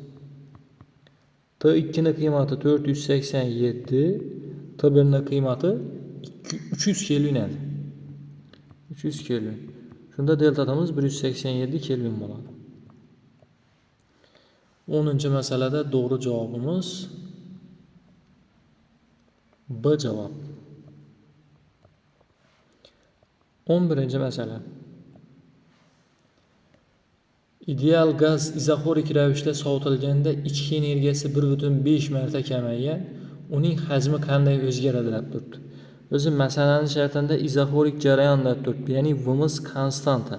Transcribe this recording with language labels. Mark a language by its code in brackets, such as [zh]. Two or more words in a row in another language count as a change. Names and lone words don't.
[uz] T2'ning qiymati 487, T1'ning qiymati 300 Kelvin edi. 300 Kelvin. Shunda delta t'imiz 187 Kelvin bo'ladi. [tr] 10-masalada doğru cevabımız B cevap. [uz] 11-masala. Ideal gaz izoxorik ravishda sovutilganda ichki energiyasi 1,5 marta kamaygan, uning hajmi qanday o'zgaradi deb turibdi. O'zi masalaning shartida izoxorik jarayon deb turibdi, ya'ni V'miz konstanta.